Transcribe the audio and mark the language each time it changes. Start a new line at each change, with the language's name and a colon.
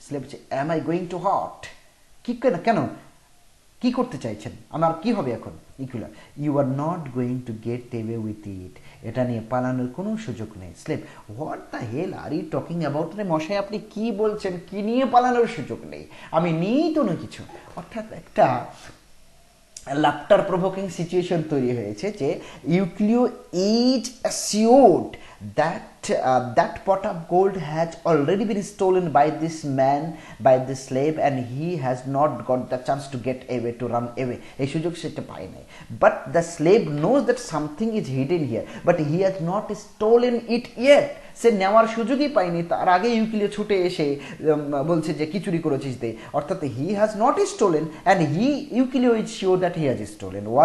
Bangla: Slave বলছে,
English: Am I going to hot?
Bangla: কি কেন কেন, কি করতে চাইছেন, আমার কি হবে এখন?
English: Euclio, you are not going to get away with it.
Bangla: এটা নিয়ে পালানোর কোনো সুযোগ নেই।
English: Slave, what the hell are you talking about?
Bangla: রে মশাই আপনি কি বলছেন, কি নিয়ে পালানোর সুযোগ নেই? আমি নিই তো না কিছু। অর্থাৎ একটা লাফটার প্রভোকিং সিচুয়েশন তৈরি হয়েছে যে
English: Euclio is assured that that pot of gold has already been stolen by this man, by this slave, and he has not got the chance to get away, to run away.
Bangla: এই সুযোগ সেটা পায় নাই।
English: But the slave knows that something is hidden here, but he has not stolen it yet.
Bangla: সে নেওয়ার সুযোগই পায়নি, তার আগে ইউক্লিও ছুটে এসে বলছে যে কি চুরি করেছিস দে।
English: অর্থাৎ he has not stolen and Euclio is sure that he has stolen.